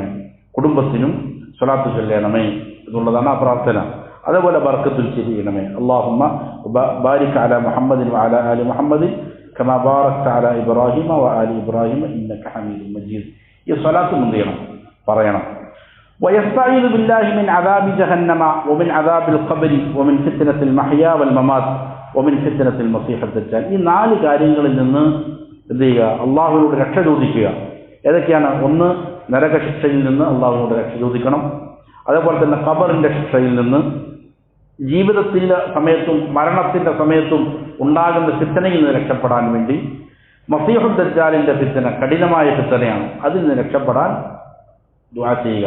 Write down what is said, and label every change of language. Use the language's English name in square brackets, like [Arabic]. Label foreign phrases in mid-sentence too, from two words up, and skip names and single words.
[Malayalam] കുടുംബത്തിനും സ്വലാത്ത് ചൊല്ലണമേ എന്നുള്ളതാണ് ആ പ്രാർത്ഥന. അതേപോലെ ബർക്കത്തുൽ ചെയ്യണമേ. [Arabic] اللهم بارك على محمد وعلى آل محمد كما باركت على إبراهيم وآل إبراهيم إنك حميد مجيد. [Malayalam] ഈ സ്വലാത്ത് എന്ത് ചെയ്യണം? പറയണം. [Arabic] ويستعيذ بالله من عذاب جهنم ومن عذاب القبر ومن فتنة المحيا والممات ومن فتنة المسيح الدجال. [Malayalam] ഈ 4 കാര്യങ്ങളിൽ നിന്ന് എന്ത് ചെയ്യുക? അള്ളാഹുവിനോട് രക്ഷ ചോദിക്കുക. ഏതൊക്കെയാണ്? ഒന്ന്, നരകശിക്ഷയിൽ നിന്ന് അള്ളാഹുവിനോട് രക്ഷ ചോദിക്കണം. അതേപോലെ തന്നെ ഖബറിന്റെ ശിക്ഷയിൽ നിന്ന്, ജീവിതത്തിന്റെ സമയത്തും മരണത്തിന്റെ സമയത്തും ഉണ്ടാകുന്ന ഫിത്തനയിൽ നിന്ന് രക്ഷപ്പെടാൻ വേണ്ടി, മസീഹുദ് ദജ്ജാലിന്റെ ഫിത്തന കഠിനമായ ഫിത്തനയാണ്, അതിൽ നിന്ന് രക്ഷപ്പെടാൻ ദുആ ചെയ്യുക.